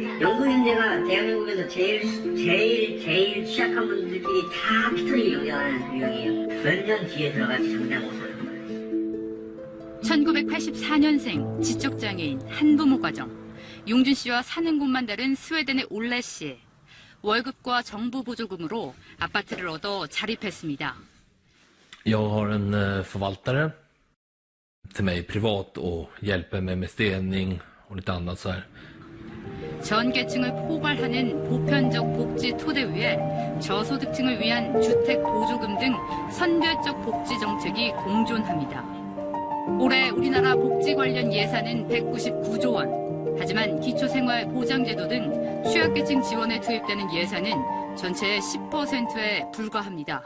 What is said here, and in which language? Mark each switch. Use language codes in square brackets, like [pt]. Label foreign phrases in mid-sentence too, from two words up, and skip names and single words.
[ko] 연구인대가 대한민국에서 제일 취약한 분들끼리 다 피터리 영향하는 유형이에요. 몇 년 뒤에 들어갈지 장담 못하는 거예요. 1984년생 지적장애인 한부모 가정. 용준 씨와 사는 곳만 다른 스웨덴의 올레 씨. 월급과 정부 보조금으로 아파트를 얻어 자립했습니다. [sv] Jag har en förvaltare till mig privat och hjälper mig med städning och lite annat så här. [ko] 전 계층을 포괄하는 보편적 복지 토대 위에 저소득층을 위한 주택 보조금 등 선별적 복지 정책이 공존합니다. 올해 우리나라 복지 관련 예산은 199조 원. 하지만 기초생활보장제도 등 취약계층 지원에 투입되는 예산은 전체의 10%에 불과합니다.